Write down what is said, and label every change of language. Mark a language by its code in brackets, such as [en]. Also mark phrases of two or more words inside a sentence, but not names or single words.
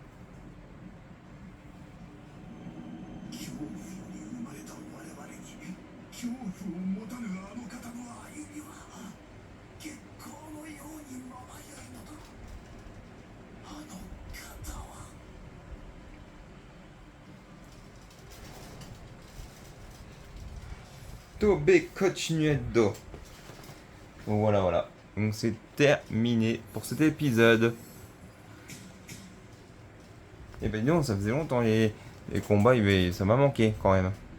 [ja] 恐怖に生まれた我々に恐怖を持たぬあの方の歩みは月光のようにまばゆいのだ。あの方は。 [en] Tobe Continuedo. [fr] Bon, voilà. Donc c'est terminé pour cet épisode. Et ben non, ça faisait longtemps les combats, ça m'a manqué quand même.